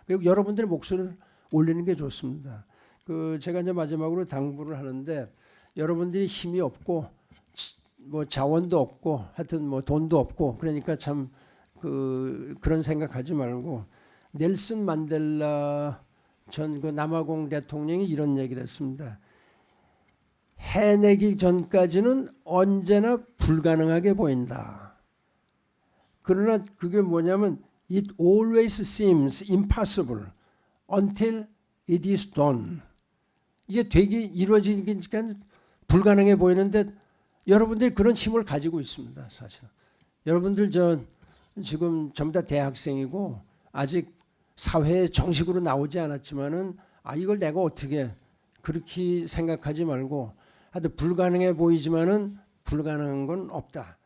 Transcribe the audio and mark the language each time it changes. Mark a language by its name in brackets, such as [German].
[Korean] 그리고 여러분들의 목소리를 올리는 게 좋습니다. 제가 이제 마지막으로 당부를 하는데 여러분들이 힘이 없고 뭐 자원도 없고 하여튼 뭐 돈도 없고 그러니까 참 그런 생각하지 말고 넬슨 만델라 전 그 남아공 대통령이 이런 얘기를 했습니다. 해내기 전까지는 언제나 불가능하게 보인다. 그러나 그게 뭐냐면 [English] it always seems impossible until it is done. [Korean] 이게 이루어지니까 불가능해 보이는데 여러분들이 그런 힘을 가지고 있습니다. 사실 여러분들 지금 전부 다 대학생이고 아직 사회에 정식으로 나오지 않았지만은 이걸 내가 어떻게 그렇게 생각하지 말고 하여튼 불가능해 보이지만은 불가능한 건 없다.